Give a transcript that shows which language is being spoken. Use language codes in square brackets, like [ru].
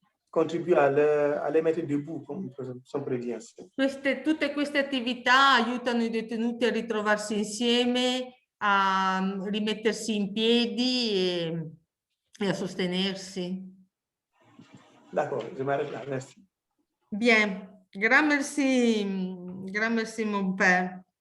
[fr] contribuent à les mettre debout, comme on pourrait dire. [it] Tutte queste attività aiutano i detenuti a ritrovarsi insieme, a rimettersi in piedi e a sostenersi. [fr] D'accord, je m'arrête là, merci. Bien, grand merci mon père.